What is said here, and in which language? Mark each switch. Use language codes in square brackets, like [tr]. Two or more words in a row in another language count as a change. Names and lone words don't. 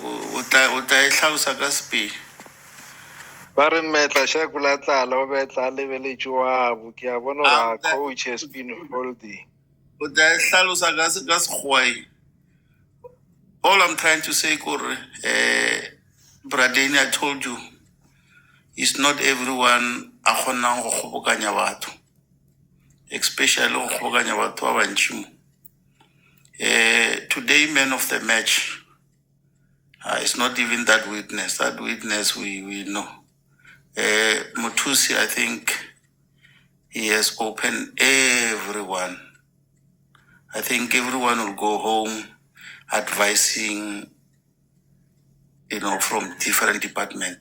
[en] Coach has been holding. All I'm trying to say, Bradeni, I told you, it's not everyone [nso] a kgonang go kgobokanya batho, [en] especially [nso] go kgobokanya batho ba bantšhi. [en] Today, man of the match, it's not even that witness. That witness we know. Mutusi, I think he has opened everyone. I think everyone will go home advising, from different departments.